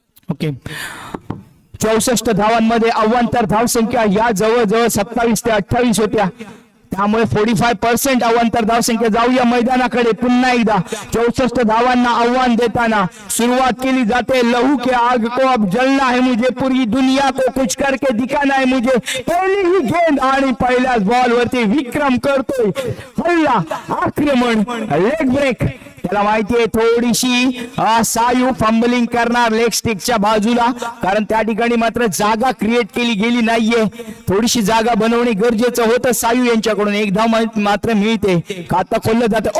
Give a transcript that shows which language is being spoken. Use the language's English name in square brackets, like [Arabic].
[Marathi] Okay. 64 धावांमध्ये अव्वांतर धावसंख्या या जवळजवळ 27 ते 28 होत्या. त्यामुळे 45% अवांतर धावसंख्या. जाऊया मैदानाकडे पुन्हा एकदा. 64 धावांना आव्हान देताना सुरुवात केली जाते. [Hindi] लहू के आग को अब जलना है मुझे, पूरी दुनिया को कुछ करके दिखाना है मुझे. [Marathi] पहिली ही गेंद आणि पहिल्याच बॉल वरती विक्रम करतोय हल्ला, आक्रमण, लेग ब्रेक. त्याला माहितीये थोडीशी सायू फंबलिंग करणार लेग स्टिकच्या बाजूला, कारण त्या ठिकाणी मात्र जागा क्रिएट केली गेली नाहीये. थोडीशी जागा बनवणे गरजेचं होतं सायू यांच्याकडून. एक धाव मात्र मिळते. खाता खोललं जातं.